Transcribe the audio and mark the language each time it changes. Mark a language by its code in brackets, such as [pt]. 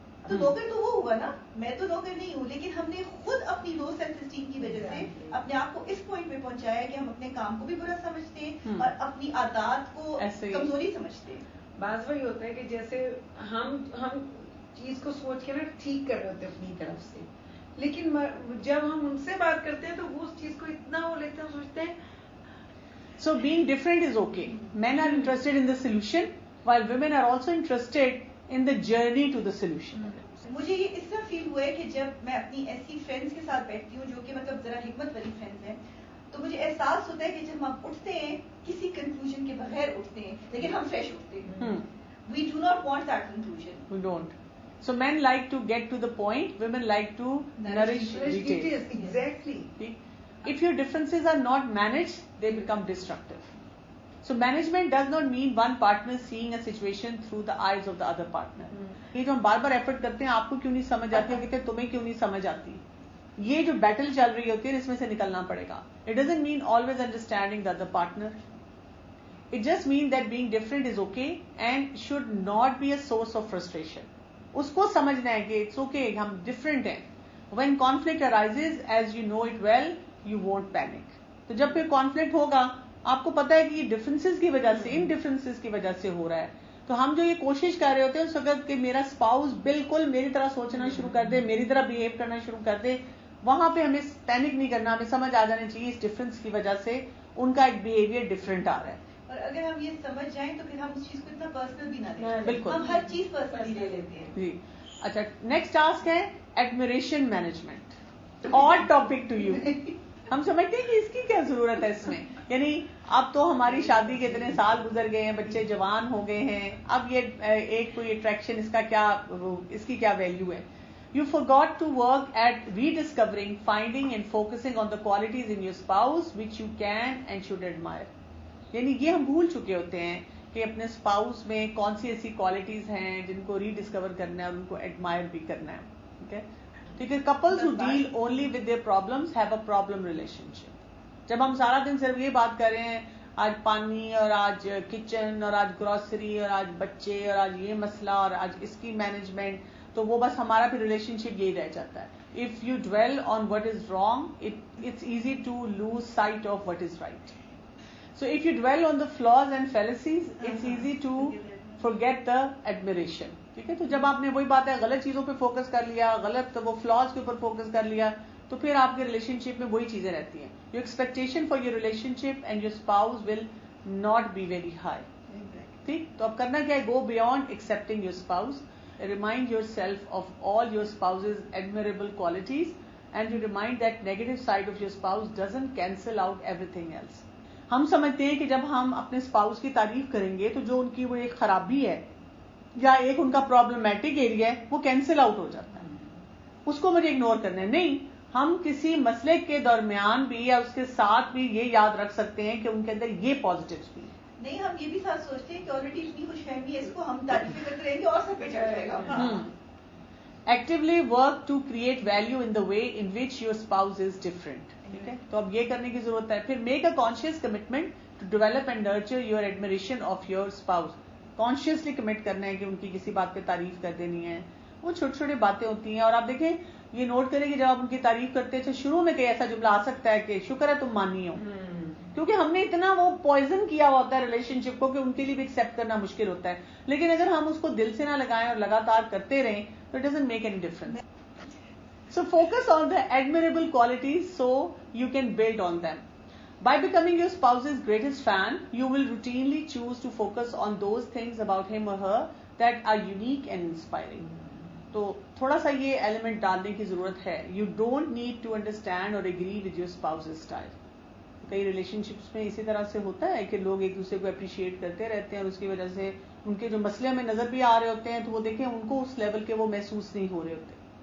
[hi] तो नौकर तो वो हुआ ना, मैं तो नौकर नहीं हूँ. लेकिन हमने खुद अपनी लो सेल्फ एस्टीम की वजह से अपने आप को इस पॉइंट पे पहुंचाया कि हम अपने काम को भी बुरा समझते हैं और अपनी आदत को कमजोरी समझते हैं. बात वही होता है कि जैसे हम चीज को सोच के ना ठीक कर रहे होते हैं अपनी तरफ से, लेकिन जब हम उनसे बात करते हैं तो वो उस चीज को इतना वो लेते हैं, सोचते हैं. [en] So being different is okay. Men are interested in the solution while women are also interested in the journey to the solution. [hi] मुझे ये इस तरह फील हुआ है कि जब मैं अपनी ऐसी फ्रेंड्स के साथ बैठती हूँ जो कि मतलब जरा हिकमत वाली फ्रेंड्स हैं, तो मुझे एहसास होता है कि जब हम उठते हैं किसी कंक्लूजन के बगैर उठते हैं, लेकिन हम फ्रेश उठते हैं. [en] We do not want that conclusion. We don't. So men like to get to the point, women like to nourish details. Exactly. If your differences are not managed, they become destructive. So management does not mean one partner seeing a situation through the eyes of the other partner. [hi] ये जो हम बार बार effort करते हैं आपको क्यों नहीं समझ आती, कहते हैं तुम्हें क्यों नहीं समझ आती, ये जो बैटल चल रही होती है इसमें से निकलना पड़ेगा. [en] It doesn't mean always understanding the other partner. It just means that being different is okay and should not be a source of frustration. [hi] उसको समझना है कि [en] it's okay, [hi] हम different हैं. [en] When conflict arises, as you know it well, you won't panic. [hi] तो जब फिर conflict होगा आपको पता है कि ये differences की वजह से, इन differences की वजह से हो रहा है. तो हम जो ये कोशिश कर रहे होते हैं उस वक्त कि मेरा स्पाउस बिल्कुल मेरी तरह सोचना शुरू कर दे, मेरी तरह बिहेव करना शुरू कर दे, वहां पे हमें पैनिक नहीं करना, हमें समझ आ जाना चाहिए इस डिफरेंस की वजह से उनका एक बिहेवियर डिफरेंट आ रहा है. और अगर हम ये समझ जाएं तो फिर हम उस चीज को इतना पर्सनल भी ना लें. बिल्कुल हम हर चीज पर्सनली ले लेते हैं. जी. अच्छा, नेक्स्ट टास्क है admiration management. [en] Odd topic to you. [hi] हम समझते हैं कि इसकी क्या जरूरत है इसमें, यानी अब तो हमारी शादी के इतने साल गुजर गए हैं, बच्चे जवान हो गए हैं, अब ये एक कोई अट्रैक्शन इसका क्या, इसकी क्या वैल्यू है. [en] You forgot to work at rediscovering, finding and focusing on the qualities in your spouse which you can and should admire. [hi] यानी ये हम भूल चुके होते हैं कि अपने स्पाउस में कौन सी ऐसी क्वालिटीज हैं जिनको रीडिस्कवर करना है और उनको एडमायर भी करना है. ठीक है, [en] Couples who deal only with their problems have a problem relationship. [hi] जब हम सारा दिन सिर्फ ये बात कर रहे हैं आज पानी और आज किचन और आज ग्रोसरी और आज बच्चे और आज ये मसला और आज इसकी मैनेजमेंट, तो वो बस हमारा भी रिलेशनशिप यही रह जाता है. [en] If you dwell on what is wrong, it's easy to lose sight of what is right. So if you dwell on the flaws and fallacies, it's easy to forget the admiration. [hi] ठीक है, तो जब आपने वही बात है गलत चीजों पे फोकस कर लिया, गलत वो फ्लॉज के ऊपर फोकस कर लिया, तो फिर आपके रिलेशनशिप में वही चीजें रहती हैं. [en] Your expectation for your relationship and your spouse will not be very high. [hi] ठीक, तो अब करना क्या है? [en] Go beyond accepting your spouse. Remind yourself of all your spouse's admirable qualities, and you remind that negative side of your spouse doesn't cancel out everything else. [hi] हम समझते हैं कि जब हम अपने स्पाउस की तारीफ करेंगे तो जो उनकी वो एक खराबी है या एक उनका प्रॉब्लमेटिक एरिया है वो कैंसिल आउट हो जाता है, उसको मुझे इग्नोर करना है. नहीं, हम किसी मसले के दरमियान भी या उसके साथ भी ये याद रख सकते हैं कि उनके अंदर ये पॉजिटिव्स भी. नहीं, हम ये भी साथ सोचते हैं कि ऑलरेडी इतनी खुशफहमी है, इसको हम तारीफें करते रहेंगे और सब पे चढ़ जाएगा. [en] Actively work to create value in the way in which your spouse is different. [hi] ठीक है, तो अब ये करने की जरूरत है. [en] फिर make a conscious commitment to develop and nurture your admiration of your spouse. Consciously commit [hi] करना है कि उनकी किसी बात पे तारीफ कर देनी है. वो छोटी छोटी बातें होती हैं. और आप देखें, ये नोट करें कि जब आप उनकी तारीफ करते हैं तो शुरू में कई ऐसा जुमला आ सकता है कि शुक्र है तुम मानी हो, क्योंकि हमने इतना वो पॉइजन किया होता है रिलेशनशिप को कि उनके लिए भी एक्सेप्ट करना मुश्किल होता है. लेकिन अगर हम उसको दिल से ना लगाएं और लगातार करते रहें तो [en] It doesn't make any difference. So focus on the admirable qualities so you can build on them. By becoming your spouse's greatest fan, you will routinely choose to focus on those things about him or her that are unique and inspiring. [hi] तो थोड़ा सा ये element डालने की जरूरत है. [en] You don't need to understand or agree with your spouse's style. [hi] कई relationships में इसी तरह से होता है कि लोग एक दूसरे को अप्रिशिएट करते रहते हैं और उसकी वजह से उनके जो मसले में नजर भी आ रहे होते हैं तो वो देखें उनको उस लेवल के वो महसूस नहीं हो रहे होते.